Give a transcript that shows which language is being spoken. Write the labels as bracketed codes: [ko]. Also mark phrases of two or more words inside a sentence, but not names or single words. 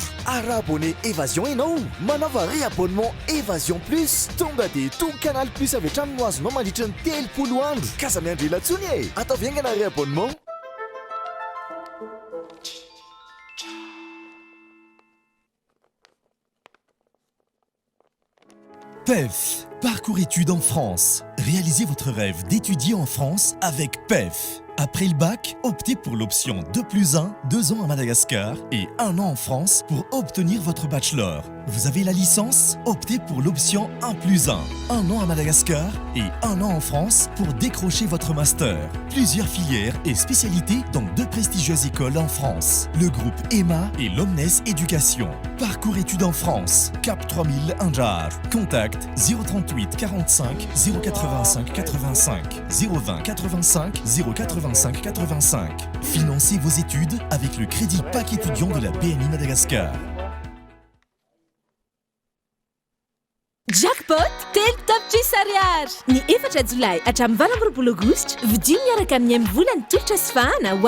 [mg] Ary raha [fr] abonné évasion [mg] ianao manaova [fr] réabonnement évasion plus [mg] tonga dia tonga Canal Plus avy hatrany no azonao mandritra ny 30 andro. Kaza miandry elatsony e ataovy aingana réabonnement. [fr] PEF, parcours études en France. Réalisez votre rêve d'étudier en France avec PEF. Après le bac, optez pour l'option 2+1, 2 ans à Madagascar et 1 an en France pour obtenir votre bachelor. Vous avez la licence? Optez pour l'option 1+1, 1 an à Madagascar et 1 an en France pour décrocher votre master. Plusieurs filières et spécialités dans 2 prestigieuses écoles en France. Le groupe EMA et l'Omnes Éducation. Parcours études en France, Cap 3000 Anjar. Contact 038 45 085 85 020 85 085 85. Financez vos études avec le crédit PAC étudiant de la BNI Madagascar. [mg] Jackpot telo tapitrisa ariary ny 4 jolay hatramin'ny 28 aogositra vidio miaraka amin'ny amin'ny volany tolotra sy fahana ho